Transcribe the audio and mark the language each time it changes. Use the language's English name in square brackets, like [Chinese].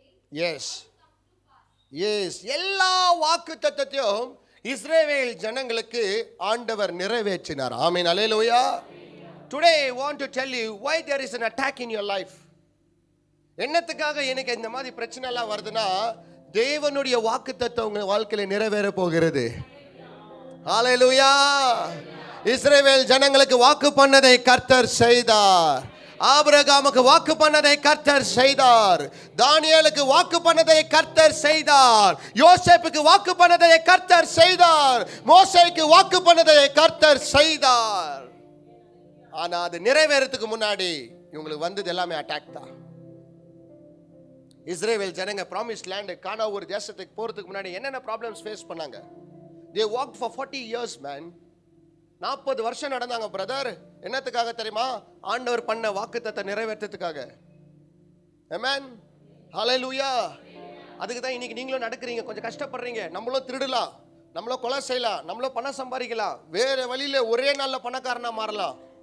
[Tamil] S S. எல்லா வாக்குத்தத்தத்தையும் இஸ்ரவேல் ஜனங்களுக்கு ஆண்டவர் நிறைவேற்றினார். ஆமென். ஹல்லேலூயா. [English] Today I want to tell you why there is an attack in your life. [Tamil] என்னத்துக்காக எனக்கு இந்த மாதிரி பிரச்சனை எல்லாம் வருதுன்னா, தேவனுடைய வாக்குத்தத்தம் உங்க வாழ்க்கையில நிறைவேற போகிறது. ஹல்லேலூயா. இஸ்ரவேல் ஜனங்களுக்கு வாக்கு பண்ணதை கர்த்தர் செய்தார். ஆபிரகாமுக்கு வாக்கு பண்ணதை கர்த்தர் செய்தார். தானியேலுக்கு வாக்கு பண்ணதை கர்த்தர் செய்தார். யோசேப்புக்கு வாக்கு பண்ணதை கர்த்தர் செய்தார். மோசேக்கு வாக்கு பண்ணதை கர்த்தர் செய்தார். ஆனா அது நிறைவேறதுக்கு முன்னாடி இவங்களுக்கு வந்தது எல்லாமே அட்டாக் தான். இஸ்ரேல் ஜனங்க ப்ராமிஸ் லேண்ட் கானா ஒரு தேசத்துக்கு போறதுக்கு முன்னாடி என்னென்ன ப்ராப்ளம்ஸ் ஃபேஸ் பண்ணாங்க? [English] They walked for 40 years man. [Tamil] 40 வருஷம் நடந்தாங்க பிரதர். என்னத்துக்காக தெரியுமா? ஆண்டவர் பண்ண வாக்குத்தத்தத்தை நிறைவேற்றத்துக்காக. ஆமென், ஹalleluya. அதுக்கு தான் இன்னைக்கு நீங்களும் நடக்கிறீங்க, கொஞ்சம் கஷ்டப்படுறீங்க. நம்மளும் திருடலாம், நம்மளும் கொலை செய்யலாம், நம்மளும் பணம் சம்பாதிக்கலாம், வேற வழியில ஒரே நாள்ல பணக்காரனா மாறலாம்.